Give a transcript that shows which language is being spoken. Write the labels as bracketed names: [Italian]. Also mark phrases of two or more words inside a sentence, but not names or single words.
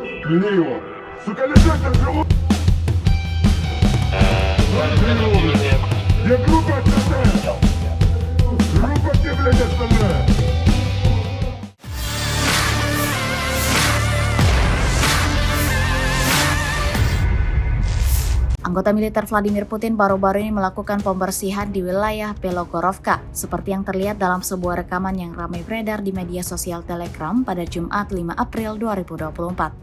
[Russian] Взгляни его! Сука, лежать там живут! Где группа остальная? Группа где, блядь, остальная? [Indonesian] Anggota militer Vladimir Putin baru-baru ini melakukan pembersihan di wilayah Belogorovka, seperti yang terlihat dalam sebuah rekaman yang ramai beredar di media sosial Telegram pada Jumat 5 April 2024.